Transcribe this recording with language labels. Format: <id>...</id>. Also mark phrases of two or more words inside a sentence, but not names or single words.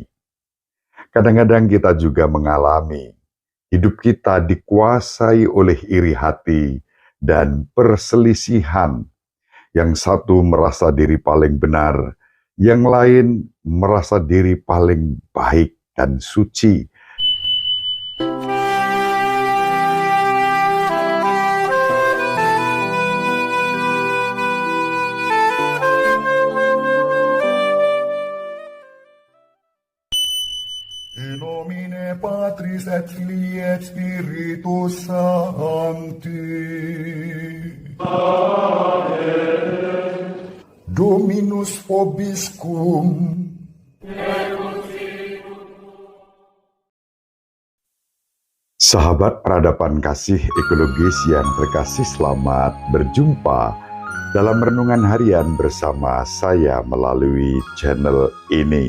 <id>Kadang-kadang kita juga mengalami hidup kita dikuasai oleh iri hati dan perselisihan. Yang satu merasa diri paling benar, yang lain merasa diri paling baik dan suci.</id> <la>In nomine Patris et Filii et Spiritus Sancti. Amen. Dominus vobiscum.</la> <id>Sahabat peradaban kasih ekologis yang terkasih, selamat berjumpa dalam renungan harian bersama saya melalui channel ini.</id>